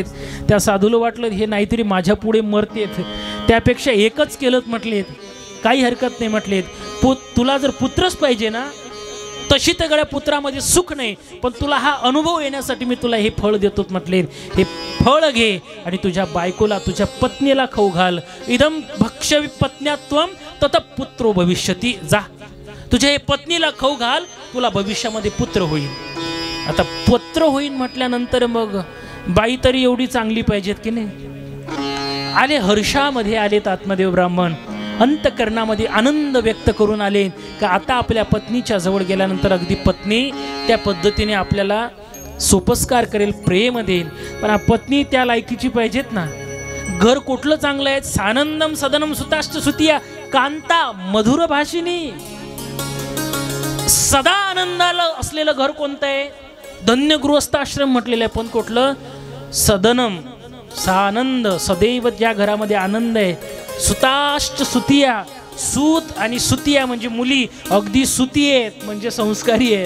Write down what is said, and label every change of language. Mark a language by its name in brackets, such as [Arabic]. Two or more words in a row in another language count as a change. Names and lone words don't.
[Marathi] त्या साधूला वाटलं हे नाहीतरी माझ्या पुढे मरतेत, त्यापेक्षा एकच केलं म्हटलेत, काही हरकत नाही म्हटलेत. तुला जर पुत्रच पाहिजे ना, तशी तर गड्या पुत्रामध्ये सुख नाही, पण तुला हा अनुभव येण्यासाठी मी तुला हे फळ देतो म्हटले. हे फळ घे आणि तुझ्या बायकोला, तुझ्या पत्नीला खाऊ घाल. [Sanskrit] इदम भक्ष्य पत्न्यात्वम तत पुत्रो भविष्यती. [Marathi] जा तुझ्या हे पत्नीला खाऊ घाल, तुला भविष्यामध्ये पुत्र होईल. आता पुत्र होईल म्हटल्यानंतर मग बाई तरी एवढी चांगली पाहिजेत की नाही. आले हर्षामध्ये आलेत आत्मदेव ब्राह्मण, अंतकरणामध्ये आनंद व्यक्त करून आले का आता आपल्या पत्नीच्या जवळ गेल्यानंतर अगदी पत्नी त्या पद्धतीने आपल्याला सोपस्कार करेल, प्रेम देईल. पण पत्नी त्या लायकीची पाहिजेत ना. घर कुठलं चांगलं आहे? [Sanskrit] सानंदम सदनम सुताश्च सुतिया कांता मधुर भाषिणी. [Marathi] सदा आनंदाला असलेलं घर कोणतं आहे? धन्य गृहस्थाश्रम म्हटलेलं आहे. पण कुठलं? [Sanskrit] सदनम, सानंद, [Marathi] सदैव ज्या घरामध्ये आनंद आहे. [Sanskrit] सुताश्च सुतिया, [Marathi] सूत आणि सुतिया म्हणजे मुली अगदी सुती आहेत, म्हणजे संस्कारी आहेत.